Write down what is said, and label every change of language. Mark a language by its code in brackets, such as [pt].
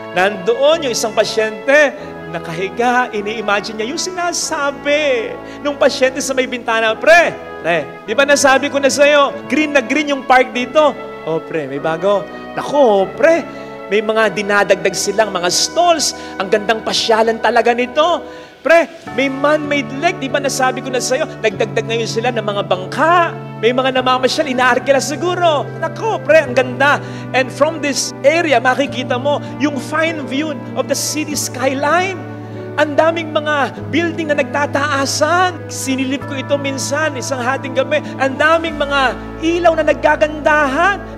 [tl] Nandoon yung isang pasyente, nakahiga, ini-imagine niya yung sinasabi nung pasyente sa may bintana, pre, di ba nasabi ko na sa'yo, green na green yung park dito? Oh, pre, may bago. Nako, pre, May mga dinadagdag silang mga stalls. Ang gandang pasyalan talaga nito. Pre, may man-made lake. Di ba nasabi ko na sa'yo, nagdagdag ngayon sila ng mga bangka. May mga namamasyal, inaarkila siguro. Nako, pre, ang ganda. [en] And from this area, [tl] makikita mo yung [en] fine view of the city skyline. [tl] Ang daming mga building na nagtataasan. Sinilip ko ito minsan, isang hating gabi. Ang daming mga ilaw na naggagandahan.